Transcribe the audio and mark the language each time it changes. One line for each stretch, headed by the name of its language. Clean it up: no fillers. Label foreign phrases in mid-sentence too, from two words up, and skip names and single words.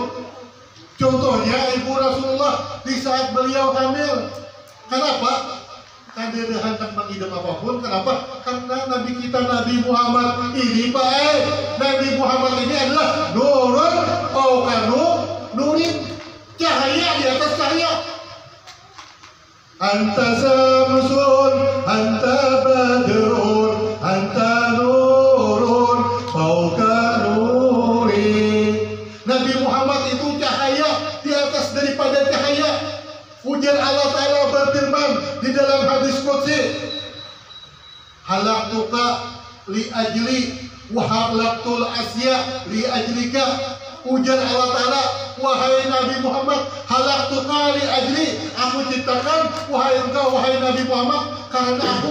Indonesian: Contohnya Ibu Rasulullah di saat beliau hamil. Kenapa?
Banjar: Kada ada hendak mengidam apapun.
Indonesian: Kenapa? Karena Nabi kita Nabi Muhammad ini Nabi Muhammad ini adalah
Arabic: nurun aukanu nurin,
Indonesian: cahaya di atas cahaya.
Arabic: Anta samsun, anta badrun, anta nurun fauka nuri.
Indonesian: Nabi Muhammad itu cahaya di atas daripada cahaya.
Banjar: Ujar Allah Ta'ala berfirman di dalam hadis qudsi,
Arabic: halaktuka li ajli wa halaktul asya li ajlika.
Banjar: Ujar Allah Ta'ala, wahai Nabi Muhammad,
Arabic: halaktuka li ajli,
Indonesian: aku ciptakan wahai engkau wahai Nabi Muhammad karena aku.